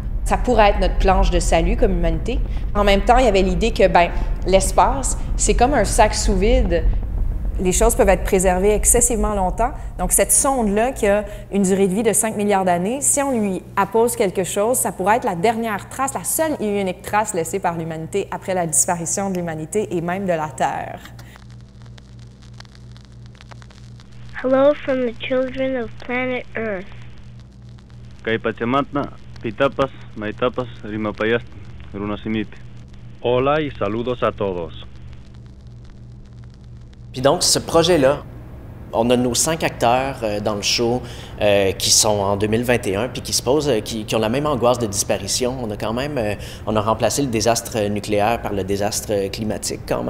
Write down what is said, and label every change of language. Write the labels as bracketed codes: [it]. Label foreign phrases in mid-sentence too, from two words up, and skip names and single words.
[fr] Ça pourrait être notre planche de salut comme humanité. En même temps, il y avait l'idée que l'espace, c'est comme un sac sous vide les choses peuvent être préservées excessivement longtemps. Donc, cette sonde-là, qui a une durée de vie de 5 milliards d'années, si on lui appose quelque chose, ça pourrait être la dernière trace, la seule et unique trace laissée par l'humanité après la disparition de l'humanité et même de la Terre. [en] Hello from the children of planet Earth. [qu] Kay Pachamantna, Pitapas, Maitapas, Rimapayast, Runasimite. [es] Hola y saludos a todos. [fr] Puis donc, ce projet-là, on a nos 5 acteurs dans le show qui sont en 2021 puis qui se posent, qui ont la même angoisse de disparition. On a quand même, on a remplacé le désastre nucléaire par le désastre climatique quand même.